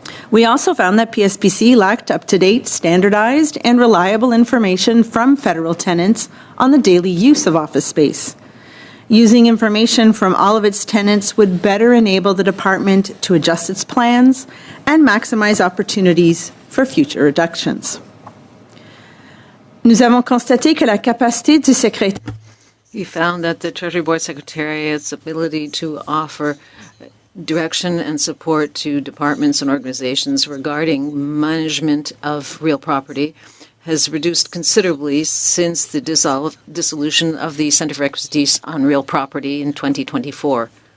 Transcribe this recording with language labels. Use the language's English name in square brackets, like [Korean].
[English] We also found that PSPC lacked up-to-date, standardized, and reliable information from federal tenants on the daily use of office space. Using information from all of its tenants would better enable the department to adjust its plans and maximize opportunities for future reductions. [French] Nous avons constaté que la capacité du secrétaire. [English] We found that the Treasury Board Secretariat's ability to offer direction and support to departments and organizations regarding management of real property has reduced considerably since the dissolution of the Centre for Expertise on Real Property in 2024.